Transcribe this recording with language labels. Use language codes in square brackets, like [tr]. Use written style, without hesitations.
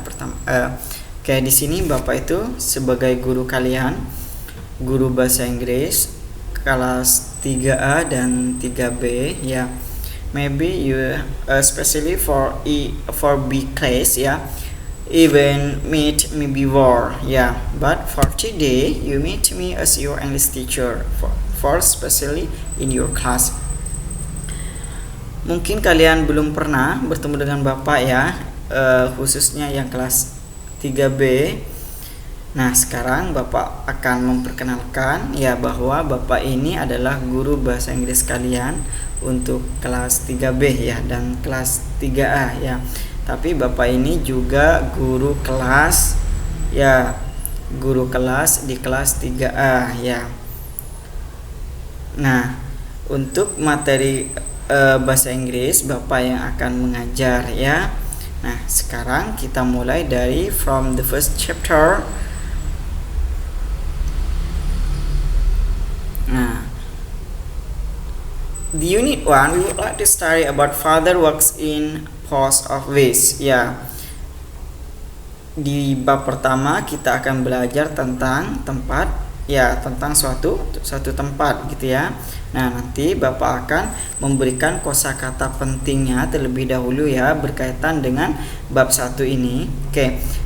[id] Pertama, kayak di sini Bapak itu sebagai guru kalian, guru bahasa Inggris kelas 3A dan 3B ya. [en] Maybe you especially for B class ya. Even meet me before, yeah. But for today, you meet me as your English teacher for especially in your class. [id] Mungkin kalian belum pernah bertemu dengan Bapak ya, khususnya yang kelas 3B. Nah, sekarang Bapak akan memperkenalkan ya bahwa Bapak ini adalah guru bahasa Inggris kalian untuk kelas 3B ya dan kelas 3A ya. Tapi Bapak ini juga guru kelas ya, guru kelas di kelas 3A ya. Nah, untuk materi bahasa Inggris Bapak yang akan mengajar ya. Nah, sekarang kita mulai dari [en] from the first chapter. Nah, the unit 1 we would like to study about father works in post office ya. [id] Di bab pertama kita akan belajar tentang tempat ya, tentang suatu tempat gitu ya. Nah, nanti Bapak akan memberikan kosakata pentingnya terlebih dahulu ya berkaitan dengan bab 1 ini. Oke.